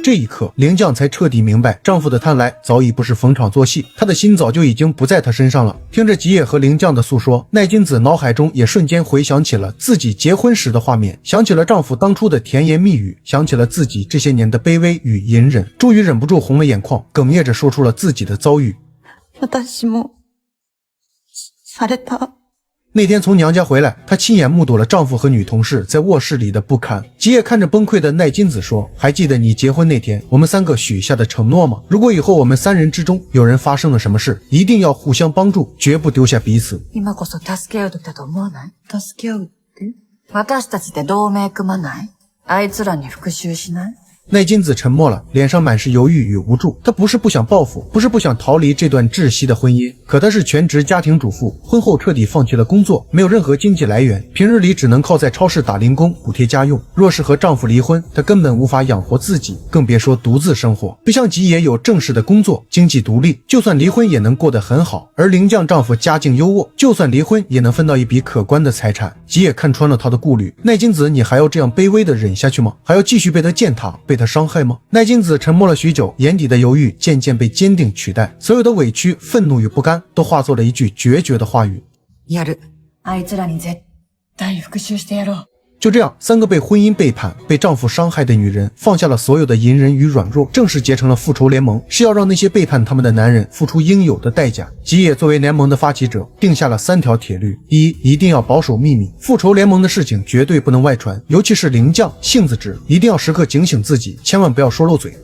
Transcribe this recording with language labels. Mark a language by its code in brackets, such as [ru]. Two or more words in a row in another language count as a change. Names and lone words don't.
[zh] 这一刻，铃酱才彻底明白，丈夫的贪来早已不是逢场作戏，她的心早就已经不在他身上了。听着吉野和铃酱的诉说，奈津子脑海中也瞬间回想起了自己结婚时的画面，想起了丈夫当初的甜言蜜语，想起了自己这些年的卑微与隐忍，终于忍不住红了眼眶，哽咽着说出了自己的遭遇。 [ja] 私もされた。 [zh] 那天从娘家回来，她亲眼目睹了丈夫和女同事在卧室里的不堪。吉野看着崩溃的奈津子说：“还记得你结婚那天我们3个许下的承诺吗？如果以后我们3人之中有人发生了什么事，一定要互相帮助，绝不丢下彼此。” [ja] 今こそ助け合う時だと思わない？助け合うって？私たちで同盟組まない？あいつらに復讐しない？ [zh] 奈津子沉默了，脸上满是犹豫与无助。她不是不想报复，不是不想逃离这段窒息的婚姻，可她是全职家庭主妇，婚后彻底放弃了工作，没有任何经济来源，平日里只能靠在超市打零工补贴家用。若是和丈夫离婚，她根本无法养活自己，更别说独自生活。不像吉野有正式的工作，经济独立，就算离婚也能过得很好。而铃酱丈夫家境优渥，就算离婚也能分到一笔可观的财产。吉野看穿了她的顾虑，奈津子，你还要这样卑微的忍下去吗？还要继续被他践踏，被他伤害吗？奈津子沉默了许久，眼底的犹豫渐渐被坚定取代，所有的委屈、愤怒与不甘都化作了一句决绝的话语： [ja] やる。あいつらに絶対復讐してやろう。 [zh] 就这样，3个被婚姻背叛、被丈夫伤害的女人放下了所有的隐忍与软弱，正式结成了复仇联盟，是要让那些背叛他们的男人付出应有的代价。吉野作为联盟的发起者，定下了3条铁律：一，一定要保守秘密，复仇联盟的事情绝对不能外传，尤其是灵将、性子直，一定要时刻警醒自己，千万不要说漏嘴。